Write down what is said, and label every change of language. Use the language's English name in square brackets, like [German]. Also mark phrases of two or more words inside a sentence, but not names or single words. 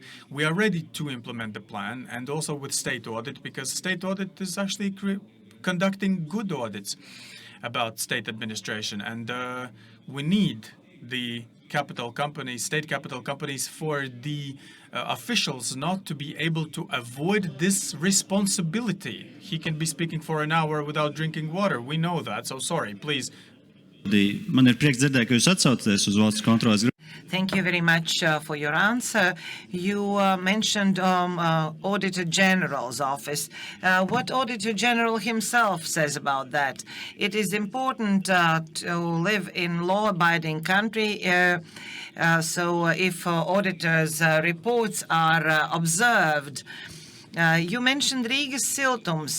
[English] We are ready to implement the plan, and also with state audit, because state audit is actually conducting good audits about state administration, and we need the capital companies, state capital companies, for the officials not to be able to avoid this responsibility. He can be speaking for an hour without drinking water. We know that, so sorry, please. [Latvian] Man ir prieks dzirdēt, ka jūs atsaucaties uz valsts kontroles grupu. [English] Thank you very much for your answer. You mentioned Auditor General's office. What Auditor General himself says about that? It is important to live in law-abiding country. So if auditors' reports are observed, you mentioned Rīgas siltums.